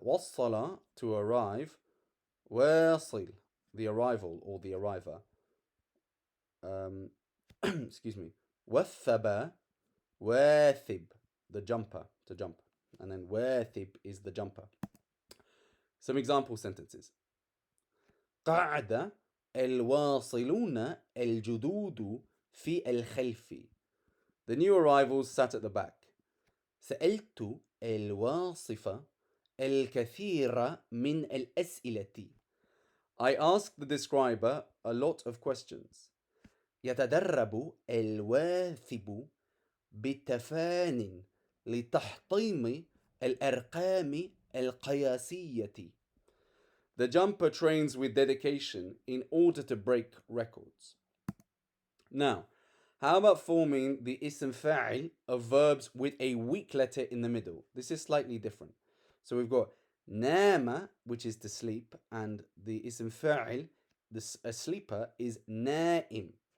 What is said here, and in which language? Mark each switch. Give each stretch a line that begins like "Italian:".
English: وصل to arrive, واصل the arrival or the arriver. Excuse me.
Arabic: وثب واثب
English: the jumper, to jump. And then واثب is the jumper. Some example sentences.
Arabic: قعد الواصلون الجدود في الخلف.
English: The new arrivals sat at the back.
Arabic: سألت الواصفة الكثير من الأسئلة.
English: I asked the describer a lot of questions.
Arabic: يتدرب الواثب بالتفان لتحطيم الأرقام القياسية.
English: The jumper trains with dedication in order to break records. Now, how about forming the ism fa'il of verbs with a weak letter in the middle? This is slightly different. So we've got nama, which is to sleep, and the ism fa'il, a sleeper, is na'im.